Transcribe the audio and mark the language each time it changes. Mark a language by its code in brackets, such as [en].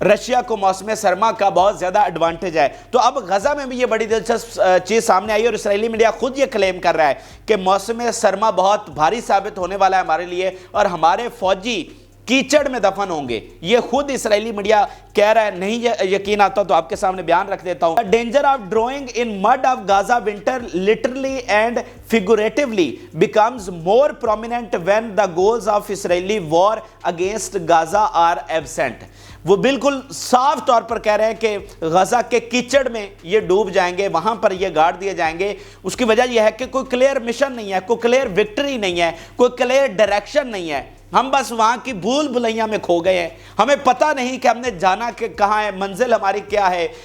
[ur] Russia کو موسم سرما کا بہت زیادہ ایڈوانٹیج ہے. تو اب غزہ میں بھی یہ بڑی دلچسپ چیز سامنے آئی اور اسرائیلی میڈیا خود یہ کلیم کر رہا ہے کہ موسم سرما بہت بھاری ثابت ہونے والا ہے ہمارے لیے اور ہمارے فوجی کیچڑ میں دفن ہوں گے. یہ خود اسرائیلی میڈیا کہہ رہا ہے. نہیں یقین آتا تو آپ کے سامنے بیان رکھ دیتا ہوں. [en] Danger of drowning in mud of Gaza winter literally and figuratively becomes more prominent when the goals of Israeli war against Gaza are absent. [ur] وہ بالکل صاف طور پر کہہ رہے ہیں کہ غزہ کے کیچڑ میں یہ ڈوب جائیں گے, وہاں پر یہ گاڑ دیے جائیں گے. اس کی وجہ یہ ہے کہ کوئی کلیئر مشن نہیں ہے, کوئی کلیئر وکٹری نہیں ہے, کوئی کلیئر ڈائریکشن نہیں ہے. ہم بس وہاں کی بھول بھلیاں میں کھو گئے ہیں. ہمیں پتہ نہیں کہ ہم نے جانا کہ کہاں ہے, منزل ہماری کیا ہے.